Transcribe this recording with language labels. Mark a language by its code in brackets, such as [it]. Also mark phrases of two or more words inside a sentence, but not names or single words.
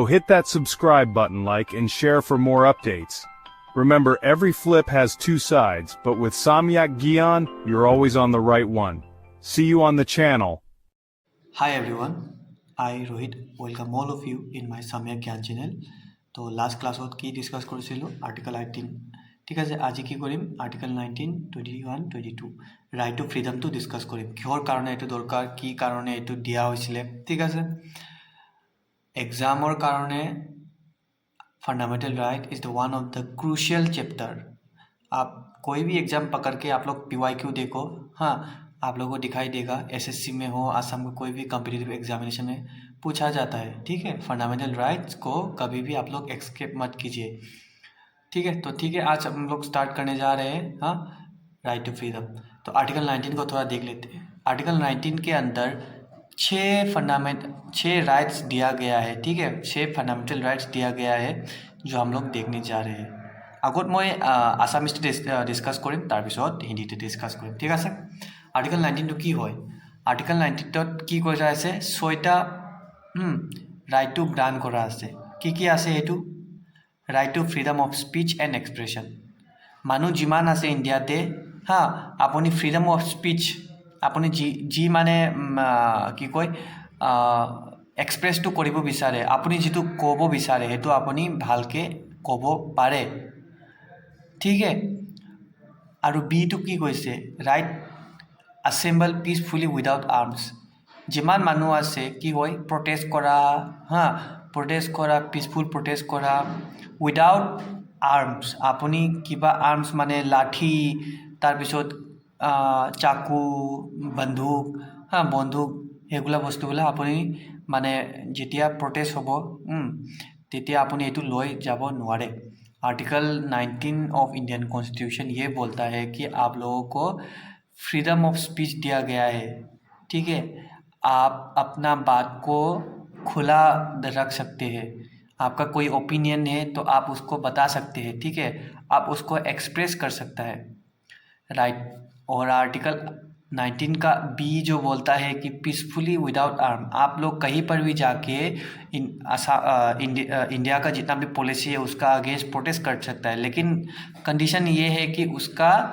[en] hit that subscribe button, like, and share for more updates. Remember, every flip has two sides, but with Samyak Gyan, you're always on the right one. See you on the channel. Hi everyone, I Rohit welcome all of you in my Samyak Gyan channel. [as] তো [en] last class [as] কি ডিছকাছ কৰিছিলোঁ আৰ্টিকল 18 ঠিক আছে আজি কি কৰিম আৰ্টিকল 19 21 22 [en] right to freedom [as] ডিছকাছ কৰিম কিহৰ কাৰণে এইটো দৰকাৰ কি কাৰণে এইটো দিয়া হৈছিলে ঠিক আছে পৰীক্ষাৰ কাৰণে [en] fundamental right is the one of the crucial chapter [hi] आप कोई भी एग्जाम पकड़ के आप लोग PYQ देखो हाँ आप लोगों को दिखाई देगा SSC में हो आसाम में कोई भी [en] competitive examination [hi] में पूछा जाता है ठीक है [en] fundamental rights [hi] को कभी भी आप लोग एक्सकेप मत कीजिए ठीक है तो ठीक है आज हम लोग स्टार्ट करने जा रहे हैं हाँ [en] right to freedom [hi] तो आर्टिकल 19 को थोड़ा देख लेते हैं आर्टिकल 19 के अंदर 6 राइट्स दिया गया है ठीक है 6 फंडामेंटल राइट्स दिया गया है जो हम लोग देखने जा रहे हैं [as] আগত মই আসামিজটো ডিসকাস কৰিম তাৰপিছত হিন্দীতে ডিসকাস কৰিম ঠিক আছে আৰ্টিকল 19 টো কি হয় আৰ্টিকল 19 ত কি কৈছা আছে 6টা [en] right to grant [as] কৰা আছে কি আছে এটো [en] right to freedom of speech and expression [as] মানুহ যিমান আছে ইণ্ডিয়াতে হা আপুনি [en] freedom of speech [as] আপুনি জি মানে কি কয় এক্সপ্ৰেছটো কৰিব বিচাৰে আপুনি যেটো ক'ব বিচাৰে হেতু আপুনি ভালকে ক'ব পাৰে ঠিক আছে আৰু বি টু কি কৈছে [en] right assemble peacefully without [as] arms যিমান মানুহ আছে কি হয় প্ৰটেষ্ট কৰা হা প্ৰটেষ্ট কৰা [en] peaceful protest [as] কৰা [en] without arms [as] আপুনি কিবা আৰ্মস মানে লাঠি তাৰ পিছত চাকু বন্দুক হা বন্দুক এগুলা বস্তুগুলা আপুনি মানে যেতিয়া প্ৰটেষ্ট হ'ব তেতিয়া আপুনি এটো লৈ যাব নোৱাৰে [hi] आर्टिकल 19 ऑफ इंडियन कॉन्स्टिट्यूशन ये बोलता है कि आप लोगों को फ्रीडम [en] of speech [hi] दिया गया है ठीक है आप अपना बात को खुला रख सकते हैं आपका कोई ओपिनियन है तो आप उसको बता सकते हैं ठीक है आप उसको एक्सप्रेस कर सकता है राइट और आर्टिकल 19 का बी जो बोलता है कि [en] peacefully without arm [hi] आप लोग कहीं पर भी जाके इंडिया का जितना भी पॉलिसी है उसका अगेंस्ट प्रोटेस्ट कर सकता है लेकिन कंडीशन ये है कि उसका